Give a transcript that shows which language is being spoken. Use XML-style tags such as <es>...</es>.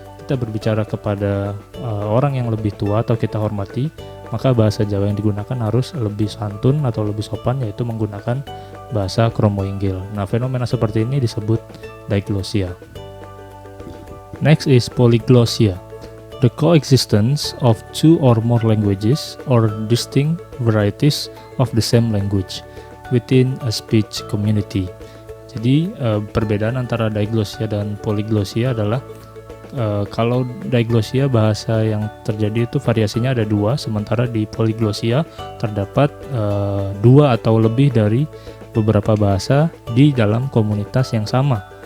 <id>kita berbicara kepada orang yang lebih tua atau kita hormati, maka bahasa Jawa yang digunakan harus lebih santun atau lebih sopan, yaitu menggunakan bahasa kromoinggil. Nah, fenomena seperti ini disebut diglossia.</id> <en>Next is polyglossia. The coexistence of two or more languages or distinct varieties of the same language within a speech community.</en> <id>Jadi perbedaan antara diglossia dan polyglossia adalah kalau diglossia bahasa yang terjadi itu variasinya ada 2, sementara di polyglossia terdapat 2 atau lebih dari beberapa bahasa di dalam komunitas yang sama.</id>